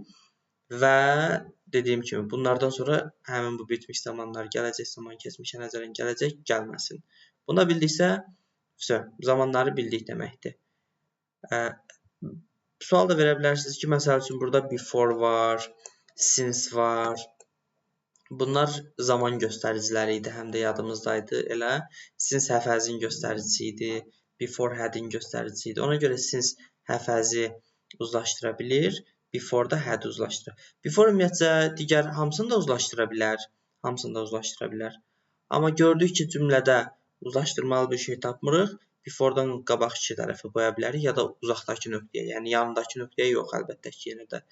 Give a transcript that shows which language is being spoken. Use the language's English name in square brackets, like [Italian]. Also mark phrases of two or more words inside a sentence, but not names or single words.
[Azerbaijani] Və dediyim kimi, bunlardan sonra həmin bu bitmiş zamanlar, gələcək zaman, keçmişə nəzərən gələcək gəlməsin. Buna bildiksə, zamanları bildik deməkdir. Sual da verə bilərsiniz ki, məsəl üçün, burada before var, since var. Bunlar zaman göstəriciləri idi, həm də yadımızdaydı. Elə [English] since have has-in [Azerbaijani] göstəricisi idi, [English] before had-in [Azerbaijani] göstəricisi idi. Ona görə [English] since have has-i [Azerbaijani] uzlaşdıra bilir, before da had uzlaşdırır. Before ümumiyyətcə digər hamısını da uzlaşdıra bilər. Hamısını da uzlaşdıra bilər. Amma gördük ki, cümlədə uzlaşdırmalı bir şey tapmırıq. Before'dan qabaqçı tərəfi qoya bilərik ya da uzaqdakı nöqtəyə, yəni yanındakı nöqtəyə yox, əlbəttə ki, yenə də.